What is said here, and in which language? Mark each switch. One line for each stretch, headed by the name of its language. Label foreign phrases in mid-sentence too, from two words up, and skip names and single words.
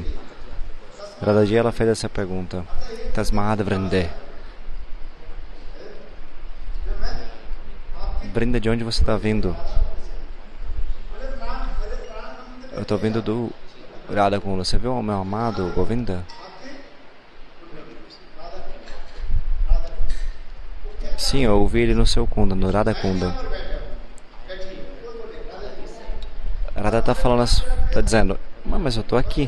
Portuguese: Radhaji, ela fez essa pergunta.
Sanskrit: Tasmad Vrinde.
Portuguese: Vrinda, de onde você está vindo? Eu estou vindo do Radha Kunda. Você viu o meu amado Govinda? Sim, eu ouvi ele no seu Kunda, no Radha Kunda. Radha está falando, está dizendo, mas eu estou aqui.